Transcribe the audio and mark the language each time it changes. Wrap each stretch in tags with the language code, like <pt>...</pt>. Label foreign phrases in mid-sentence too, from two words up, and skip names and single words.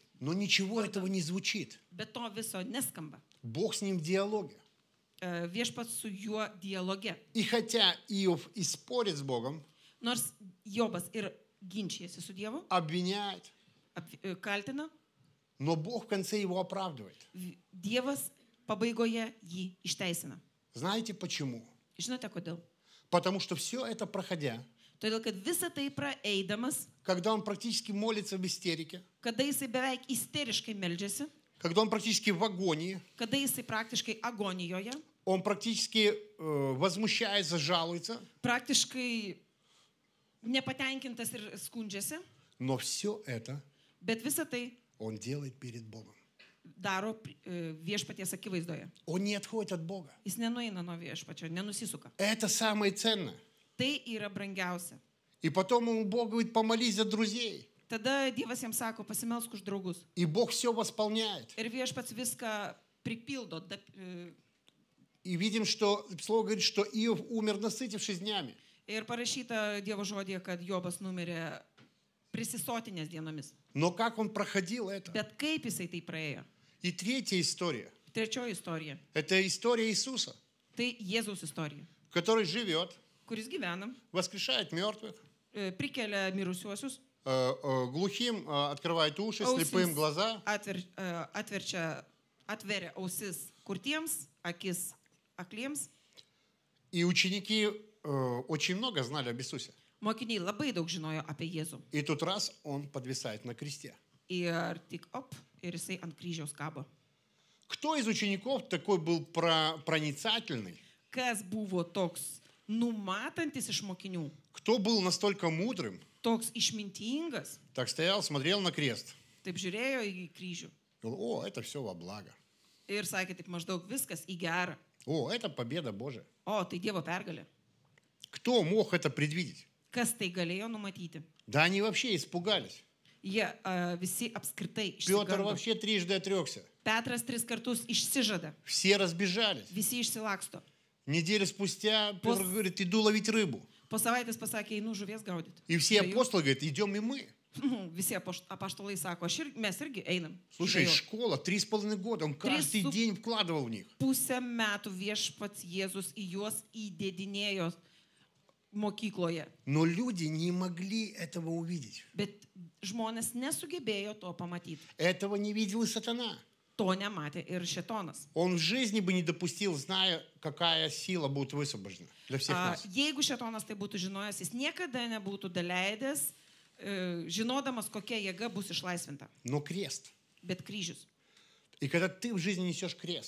<ru>Но ничего этого не звучит.</ru> <lt>Bet to viso neskamba.</lt> <ru>Бог с ним в диалоге.</ru> <lt>Viešpats su juo dialoge.</lt> <ru>И хотя Иов и спорит с Богом,</ru> <lt>Nors Jobas ir ginčijasi su Dievu,</lt> <ru>обвиняет,</ru> <lt>kaltina,</lt> <ru>но Бог в конце его оправдывает.</ru> <lt>Dievas pabaigoje jį išteisina.</lt> <ru>Знаете почему?</ru> <lt>Žinote kodėl?</lt> <ru>Потому что все это проходя,</ru> <lt>Todėl, kad visą tai praeidamas,</lt> <ru>когда он практически молится в истерике,</ru> <lt>kada jisai beveik isteriškai meldžiasi,</lt> <ru>когда он практически в агонии,</ru> <lt>kada jisai praktiškai agonijoje,</lt> <ru>он практически возмущается, жалуется,</ru> <lt>praktiškai nepatenkintas ir skundžiasi,</lt> <ru>но все это</ru> <lt>bet visą tai</lt> <ru>он делает перед Богом.</ru> <lt>daro viešpaties akivaizdoje.</lt> <ru>Он не отходит от Бога.</ru> <lt>Jis nenueina nuo viešpačio, nenusisuka.</lt> <ru>Это самое ценное.</ru> <lt>Tai yra brangiausia.</lt> <ru>И потом ему Бог говорит, помолись за друзей.</ru> <lt>Tada Dievas jam sako, pasimelsk už draugus.</lt> <ru>И Бог все восполняет.</ru> <lt>Ir viešpats viską pripildo.</lt> <ru>И видим, что Слово говорит, что Иов умер, насытившись днями.</ru> <lt>Ir parašyta Dievo žodėje, kad Jobas numirė prisisotinės dienomis.</lt> <ru>Но как он проходил это?</ru> <lt>Bet kaip jisai tai praėjo?</lt> <ru>И третья история.</ru> <lt>Trečioji istorija.</lt> <ru>Это история Иисуса,</ru> <lt>Tai Jėzaus istorija,</lt> <ru>который живет,</ru> <lt>kuris gyvena,</lt> <ru>воскрешает мертвых,</ru> <lt>prikelia mirusiuosius,</lt> <ru>глухим открывает уши, слепым глаза.</ru> <lt>atveria ausis kurtiems, akis akliems.</lt> <ru>И ученики очень много знали об Иисусе.</ru> <lt>Mokiniai labai daug žinojo apie Jėzų.</lt> <ru>И тут раз он подвисает на кресте.</ru> <lt>Ir tik ir jisai ant kryžiaus kabo.</lt> <ru>Кто из учеников такой был проницательный?</ru> <lt>Kas buvo toks numatantis iš mokinių,</lt> <ru>Кто был настолько мудрым?</ru> <lt>toks išmintingas,</lt> <ru>Так стоял, смотрел на крест.</ru> <lt>taip žiūrėjo į kryžių</lt> <ru>Говорил, о, это все во благо.</ru> <lt>ir sakė taip maždaug viskas į gerą.</lt> <ru>О, это победа Божия.</ru> <lt>O, tai Dievo pergalė.</lt> <ru>Кто мог это предвидеть?</ru> <lt>Kas tai galėjo numatyti?</lt> <ru>Да они вообще испугались.</ru> <lt>Jie visi apskritai</lt> <ru>Петр</ru> <lt>išsigando.</lt> <ru>вообще трижды отрекся.</ru> <lt>Petras 3 kartus išsižada.</lt> <ru>Все разбежались.</ru> <lt>Visi išsilaksto.</lt> <ru>Неделю спустя Петр говорит, иду ловить рыбу.</ru> <lt>Po savaitės pasakė, einu žuvies gaudyti.</lt> <ru>И все</ru> <lt>Žvejų.</lt> <ru>апостолы говорят, идем и мы.</ru> <lt>Visi apaštalai sako, mes irgi einam.</lt> <ru>Слушай,</ru> <lt>Žvejot.</lt> <ru>школа, 3,5 года, он каждый Три день вкладывал в них.</ru> <lt>Pusę metų viešpats Jėzus į juos įdėdinėjo mokykloje.</lt> <ru>Но люди не могли этого увидеть.</ru> <lt>Bet žmonės nesugebėjo to pamatyti.</lt> <ru>Этого не видел и сатана.</ru> <lt>To nematė ir šėtonas.</lt> <ru>Он в жизни бы не допустил, зная, какая сила будет высвобождена для всех нас.</ru> <lt>Jeigu šėtonas tai būtų žinojęs, jis niekada nebūtų daleidęs, žinodamas, kokia jėga bus išlaisvinta.</lt> <ru>Но крест.</ru> <lt>Bet kryžius.</lt> <ru>И когда ты в жизни несешь крест.</ru>